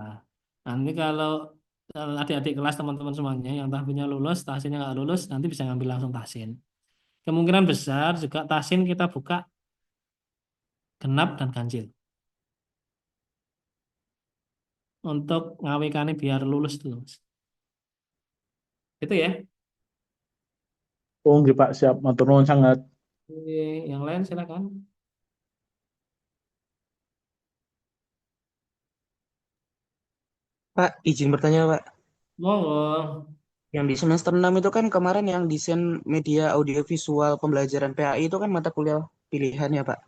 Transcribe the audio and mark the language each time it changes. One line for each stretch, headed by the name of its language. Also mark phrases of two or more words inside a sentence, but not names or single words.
Indonesian: Nanti kalau adik-adik kelas teman-teman semuanya yang tahfinnya lulus, tahsinnya nggak lulus, nanti bisa ngambil langsung tahsin. Kemungkinan besar juga tahsin kita buka genap dan ganjil. Untuk ngawekane biar lulus dulu, Mas. Itu ya. Oh, nggih, Pak, siap.
Javanese: Matur nuwun
Indonesian: sangat. Oke, yang lain silakan. Pak, izin bertanya Pak. Monggo. Yang di semester 6 itu kan kemarin yang desain media audiovisual pembelajaran PAI itu kan mata kuliah pilihan ya Pak.